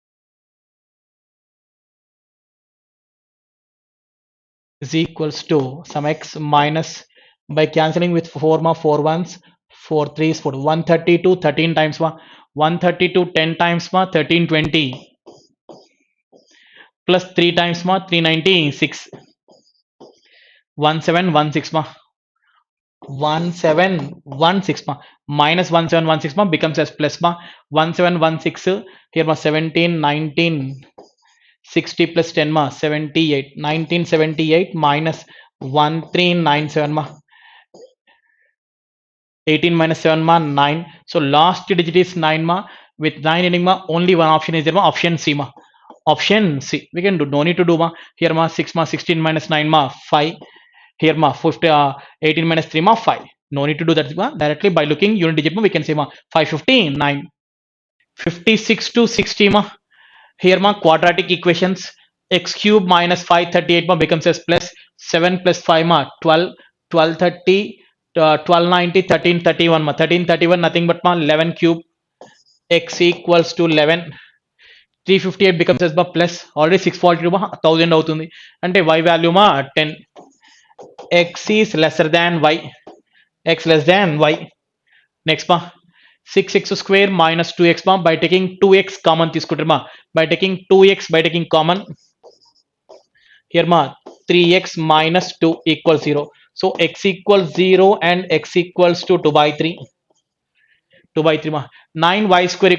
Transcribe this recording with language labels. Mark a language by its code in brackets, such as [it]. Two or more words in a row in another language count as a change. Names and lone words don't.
[en] Is equals to some x minus by cancelling with 4 ma 4 ones 4 threes 4 132 13 times ma 132 10 times ma 1320 plus 3 times ma 396 1716 ma 1716 ma minus 1716 ma becomes as plus ma 1716 here ma 17 19 60 plus 10 ma 78 1978 minus 1397 ma 18 minus 7 ma 9. So last digit is 9 ma. With 9 ending ma only one option is there ma. Option C ma. Option C. We can do no need to do ma. Here ma 6 ma 16 minus 9 ma 5. Here ma 50 18 minus 3 ma 5. No need to do that ma. Directly by looking unit digit ma we can say ma 559. 56 to 60 ma. Here ma quadratic equations x cube minus 538 ma becomes as plus 7 plus 5 ma 12 1230 1290 1331 ma 1331 nothing but ma 11 cube x equals to 11 358 becomes as ma plus already 642 ma 1000 [te] అవుతుంది అంటే [en] y value ma 10 x is lesser than y x less than y next ma 6x square minus 2x ma by taking 2x common తీసుకుంటారు ma by taking 2x by taking common here ma 3x minus 2 equals 0 so x equals 0 and x equals to 2 by 3 2 by 3 ma 9 y square